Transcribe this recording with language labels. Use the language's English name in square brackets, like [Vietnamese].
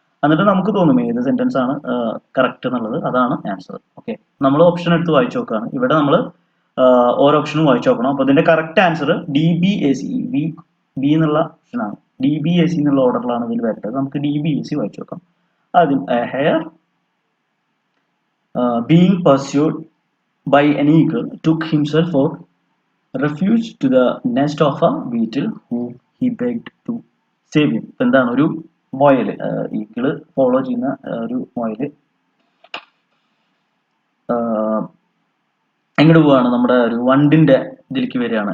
[Malayalam] എന്നിട്ട് നമുക്ക് തോന്നും ഏത് സെന്റൻസ് ആണ് കറക്റ്റ് എന്നുള്ളത്, അതാണ് ആൻസർ. ഓക്കെ, നമ്മൾ ഓപ്ഷൻ എടുത്ത് വായിച്ചു നോക്കുകയാണ്. ഇവിടെ നമ്മൾ ഓരോ ഓപ്ഷനും വായിച്ചു നോക്കണം. അപ്പോൾ ഇതിന്റെ കറക്റ്റ് ആൻസർ DBAC, ബി എന്നുള്ള ഓപ്ഷൻ ആണ്. DBAC എന്നുള്ള ഓർഡറിലാണ് ഇതിൽ വരേണ്ടത്. നമുക്ക് DBAC വായിച്ചു നോക്കാം. [English] ആദ്യം hare being pursued by an eagle took himself for refuge to the nest of a beetle who he begged to save him. [Malayalam] എന്താണ്, ഒരു മൊയൽ, ഈഗിള് ഫോളോ ചെയ്യുന്ന ഒരു മൊയൽ എങ്ങോട്ട് പോവാണ്, നമ്മുടെ ഒരു വണ്ടിന്റെ ഇതിലേക്ക് വരികയാണ്.